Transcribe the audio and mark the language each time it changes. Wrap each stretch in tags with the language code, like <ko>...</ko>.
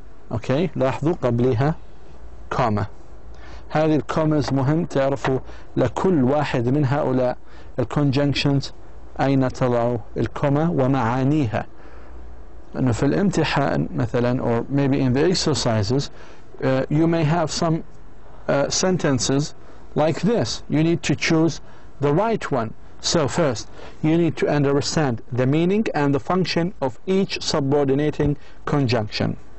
<ar>Okay, لاحظوا قبلها comma. هذه الكومز مهم تعرفوا لكل واحد من هؤلاء الكونجنكشنز أين تضع الكومة ومعانيها. أنه في الامتحان مثلا</ar> <en>or maybe in the exercises you may have some sentences like this. You need to choose the right one. So first you need to understand the meaning and the function of each subordinating conjunction.</en>